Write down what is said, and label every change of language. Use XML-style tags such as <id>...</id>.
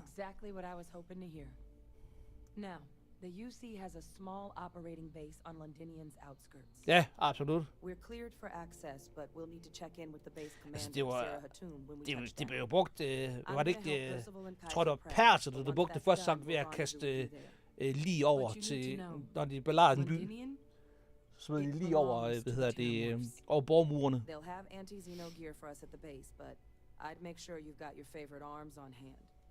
<en>Exactly what I was hoping to hear. Now, the UC has a small operating base on Londinium's outskirts.</en> <da>Ja, absolut.</da> <en>We're cleared for access, but we'll need to check in with the base commander,</en> <da>Altså,</da> <en>Sarah Hatun, when we touch down.</en> <da>det blev jo brugt, var det ikke, tror det var Perser, der brugte det første gang ved at kaste lige over til, når de belejrede en by. Så smed de lige over, over borgmurene.</da> <en>They'll have anti-xeno gear for us at the base, but I'd make sure you've got your favorite arms on hand.</en>